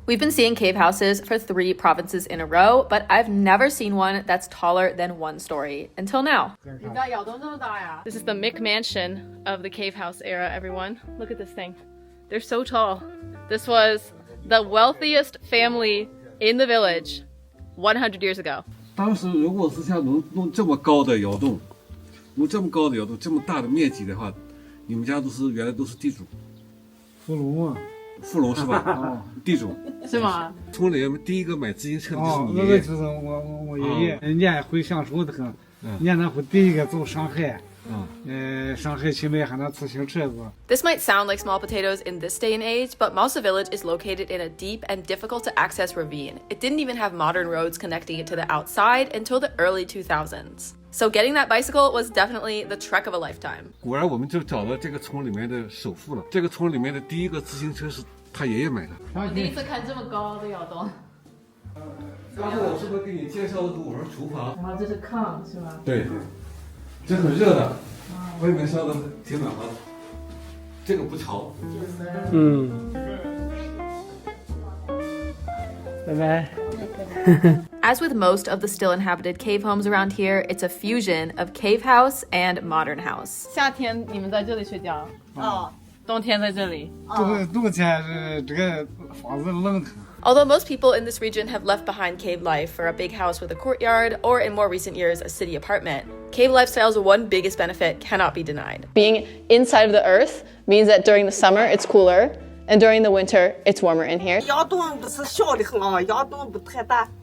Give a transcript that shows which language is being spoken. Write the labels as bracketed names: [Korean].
[English] We've been seeing cave houses for 3 provinces in a row, but I've never seen one that's taller than 1 story until now. This is the McMansion of the cave house era, everyone. Look at this thing. They're so tall. This was the wealthiest family in the village 100 years ago. [Chinese] 当时如果是像弄这么高的窑洞，弄这么高的窑洞，这么大的面积的话，你们家原来都是地主。富龙啊，富龙是吧？哦，地主。是吗？村里面第一个买自行车的就是你爷爷。那个就是我爷爷，人家会享受的很。人家会第一个走上海。上海去买那自行车子。 [English] This might sound like small potatoes in this day and age, but Malsa Village is located in a deep and difficult to access ravine. It didn't even have modern roads connecting it to the outside until the early 2000s. So getting that bicycle was definitely the trek of a lifetime. [Chinese] 果然我们就找到这个村里面的首富了。这个村里面的第一个自行车是他爷爷买的。我第一次看这么高的窑洞。刚才我是不是给你介绍的我是厨房？然后这是炕是吧？对，这很热的，外面烧的挺暖和的，这个不潮。拜拜。 [English] As with most of the still inhabited cave homes around here, it's a fusion of cave house and modern house. [Chinese] 夏天你们在这里睡觉？冬天在这里。冬天是这个房子冷。 [English] Although most people in this region have left behind cave life for a big house with a courtyard, or in more recent years, a city apartment, cave lifestyle's one biggest benefit cannot be denied. Being inside of the earth means that during the summer it's cooler, and during the winter it's warmer in here. [Chinese] 窑洞不是小的很啊，窑洞不太大。